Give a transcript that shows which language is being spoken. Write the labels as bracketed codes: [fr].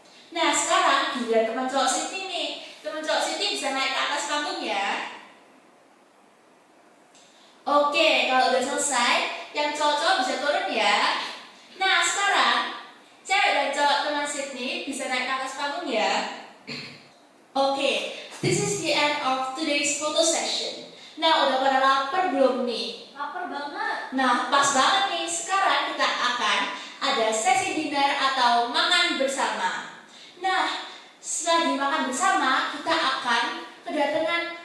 [id] Nah, sekarang giliran teman cowok Sydney nih. Teman cowok Sydney bisa naik ke atas panggung ya. Oke, kalau udah selesai, yang cowok-cowok bisa turun ya. Nah, sekarang cewek dan cowok teman Sydney bisa naik ke atas panggung ya. [en] Oke, this is the end of today's photo session. [id] Nah, udah pada lapar belum nih? Lapar banget. Nah, pas banget nih. Sekarang kita akan ada sesi dinner atau makan bersama. Nah, setelah dimakan bersama, kita akan kedatangan